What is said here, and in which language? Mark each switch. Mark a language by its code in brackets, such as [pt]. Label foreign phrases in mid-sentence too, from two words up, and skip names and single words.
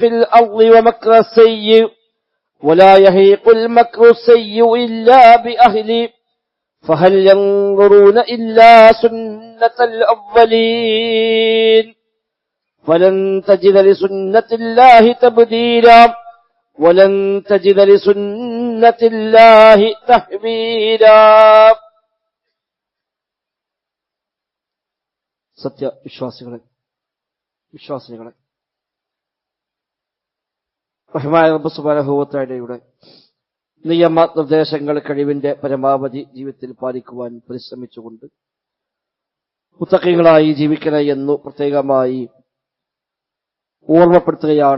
[ar] الأرض ومكر السيء ولا يحيق المكر السيء إلا بأهله فهل ينظرون إلا سنة الأولين ولن تجد لسنة الله تبديلا ولن تجد لسنة الله تحويلا [ml] സത്യ വിശ്വാസികളെ റഹ്മാനായ റബ്ബ് [ar] سبحانه وتعالى [ml] നിയമനിർദ്ദേശങ്ങൾ കഴിവിന്റെ പരമാവധി ജീവിതത്തിൽ പാലിക്കുവാൻ പരിശ്രമിച്ചുകൊണ്ട് മുത്തഖീങ്ങളായി ജീവിക്കണേ എന്ന് പ്രത്യേകമായി ഓർമ്മപ്പെടുത്തുകയാണ്.